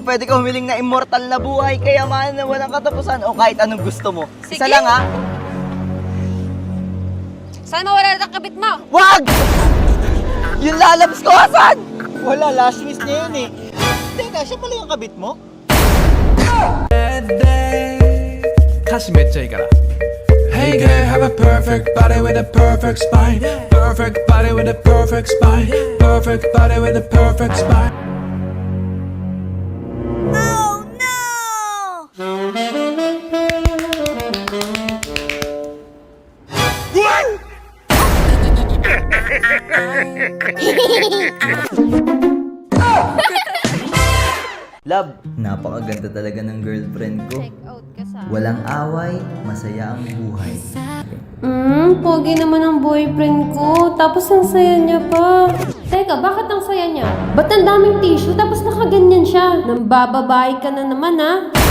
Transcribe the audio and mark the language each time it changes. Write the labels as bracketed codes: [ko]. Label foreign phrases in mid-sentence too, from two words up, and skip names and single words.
[tl] Pwede ka humiling na immortal na buhay, kayamanan na walang katapusan, o kahit anong gusto mo. Sige. Isa lang ha. Saan mawala na ang kabit mo? Wag! Yung lalabs ko, asan? Wala, [en] last wish [tl] niya yun eh. Teka, siya pala yung kabit mo? [ja] 歌詞めっちゃいいから [en] Hey girl, have a perfect body with a perfect spine Perfect body with a perfect spine Perfect body with a perfect spine Oh no! [tl] Love, napakaganda talaga ng girlfriend ko. [en] Check out [tl] ka sa... Walang away, masaya ang buhay. Pogi naman ang boyfriend ko. Tapos ang saya niya pa. Teka, bakit ang saya niya? Ba't ang daming tissue tapos nakaganyan siya? Nambababae ka na naman, ha?